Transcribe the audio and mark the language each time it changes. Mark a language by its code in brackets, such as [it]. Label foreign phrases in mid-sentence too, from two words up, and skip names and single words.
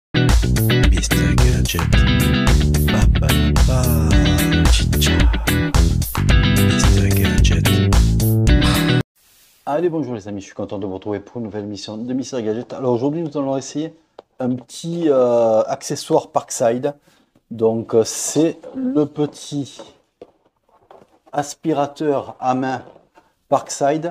[fr] Mr. Gadget. Ba, ba, ba. Chicha. Mr. Gadget. Allez, bonjour les amis, je suis content de vous retrouver pour une nouvelle émission de Mr. Gadget. Alors aujourd'hui, nous allons essayer un petit accessoire Parkside. Donc c'est le petit aspirateur à main Parkside.